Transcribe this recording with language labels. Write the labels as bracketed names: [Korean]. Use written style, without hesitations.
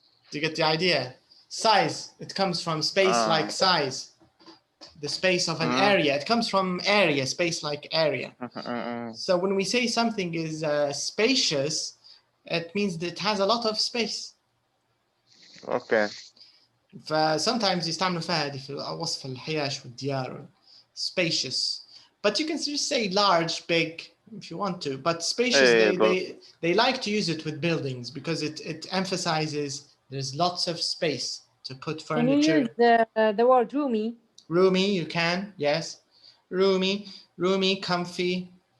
[English] Do you get the idea? Size. It comes from space like size. The space of an area. It comes from area, space like area. So when we say something is spacious, it means that it has a lot of space. Okay. [Arabic] فsometimes يستعملوا فيها هذه في وصف الحياش والديار. [English] Spacious. But you can just say large, big, if you want to. But spacious, they like to use it with buildings because it emphasizes there's lots of space to put furniture. Can you use the word roomy? Roomy, you can, yes. Roomy, comfy.